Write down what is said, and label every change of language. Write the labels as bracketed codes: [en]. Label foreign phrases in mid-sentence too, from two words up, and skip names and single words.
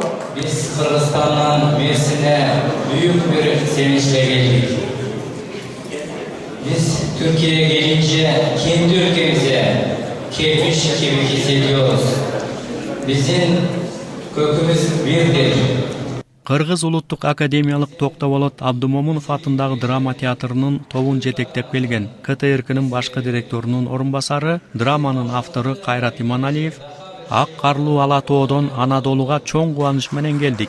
[tr] Biz Kırgızistan'dan Mersin'e büyük bir sevinçle geldik. Biz Türkiye'ye gelince kendi ülkemize gelmiş gibi hissediyoruz. Bizim kökümüz birdir. [ky] Кыргыз улуттук академиялык Токтоболот Абдымомунов атындагы драма театрынын тобун жетектеп келген КТРКнын башкы директорунун орун басары, драманын автору Кайрат Иманалиев Ак карлуу ала тоодон Анадолуга чоң кубаныч менен келдик.